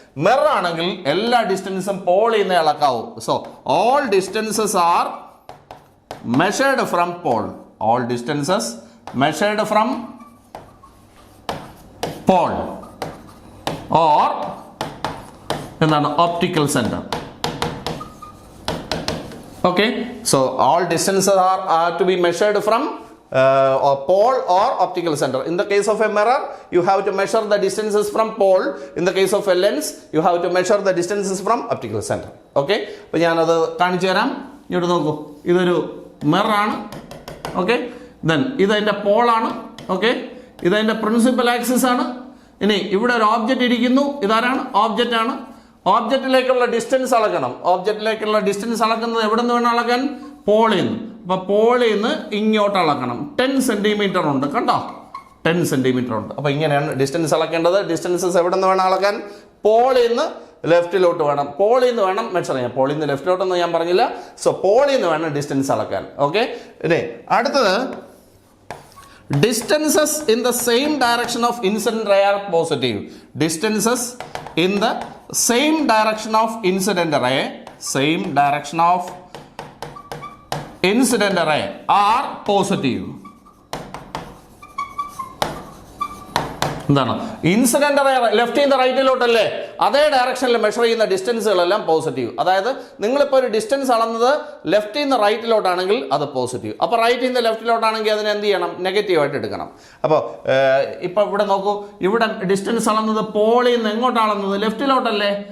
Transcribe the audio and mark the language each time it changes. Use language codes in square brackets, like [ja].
[ml] Mirror ആണെങ്കിൽ എല്ലാ ഡിസ്റ്റൻസും പോളിൽ നിന്ന് അളക്കാവൂ. [en] So all distances are measured from pole. All distances measured from pole or [ml] എന്താണ് [en] Optical centre. Okay, so all distances are to be measured from pole or optical center. In the case of a mirror, you have to measure the distances from pole. In the case of a lens, you have to measure the distances from optical center. [ml] Okay, അപ്പോൾ ഞാനത് കാണിച്ചു തരാം. ഇങ്ങോട്ട് നോക്കൂ, ഇതൊരു mirror ആണ്. Okay, then ഇതതിൻ്റെ പോളാണ്. Okay, ഇതതിൻ്റെ principal axis ആണ്. ഇനി ഇവിടെ ഒരു ഓബ്ജക്റ്റ് ഇരിക്കുന്നു. ഇതാരാണ്? ഓബ്ജക്റ്റ് ആണ്. ഓബ്ജക്റ്റിലേക്കുള്ള ഡിസ്റ്റൻസ് അളക്കണം. ഓബ്ജക്റ്റിലേക്കുള്ള ഡിസ്റ്റൻസ് അളക്കുന്നത് എവിടെ നിന്ന് വേണം അളക്കാൻ? പോളിൽ നിന്ന്. അപ്പോൾ പോളിൽ നിന്ന് ഇങ്ങോട്ട് അളക്കണം. 10 സെന്റിമീറ്റർ ഉണ്ട്, കണ്ടോ? 10 സെന്റിമീറ്റർ ഉണ്ട്. അപ്പോൾ ഇങ്ങനെയാണ് ഡിസ്റ്റൻസ് അളക്കേണ്ടത്. ഡിസ്റ്റൻസസ് എവിടെ നിന്ന് വേണം അളക്കാൻ? പോളിൽ നിന്ന് ലെഫ്റ്റിലോട്ട് വേണം. പോളിൽ നിന്ന് വേണം മെഷർ ചെയ്യാൻ. പോളിൽ നിന്ന് ലെഫ്റ്റിലോട്ടൊന്നും ഞാൻ പറഞ്ഞില്ല. സോ പോളിൽ നിന്ന് വേണം ഡിസ്റ്റൻസ് അളക്കാൻ. ഓക്കെ, ഇനി അടുത്തത്, [en] distances in the same direction of incident ray are positive. Distances in the same direction of incident ray, same direction of incident ray are positive. [ml] എന്താണ്? ഇൻസിഡന്റ് റേ ലെഫ്റ്റിൽ നിന്ന് റൈറ്റിലോട്ടല്ലേ, അതേ ഡയറക്ഷനിൽ മെഷർ ചെയ്യുന്ന ഡിസ്റ്റൻസുകളെല്ലാം പോസിറ്റീവ്. അതായത് നിങ്ങളിപ്പോൾ ഒരു ഡിസ്റ്റൻസ് അളന്നത് ലെഫ്റ്റിൽ നിന്ന് റൈറ്റിലോട്ടാണെങ്കിൽ അത് പോസിറ്റീവ്. അപ്പോൾ റൈറ്റിൽ നിന്ന് ലെഫ്റ്റിലോട്ടാണെങ്കിൽ അതിനെ എന്ത് ചെയ്യണം? നെഗറ്റീവായിട്ട് എടുക്കണം. അപ്പോൾ ഇപ്പോൾ ഇവിടെ നോക്കൂ, ഇവിടെ ഡിസ്റ്റൻസ് അളന്നത് പോളിൽ നിന്ന് എങ്ങോട്ടാണ് അളന്നത്? ലെഫ്റ്റിലോട്ടല്ലേ.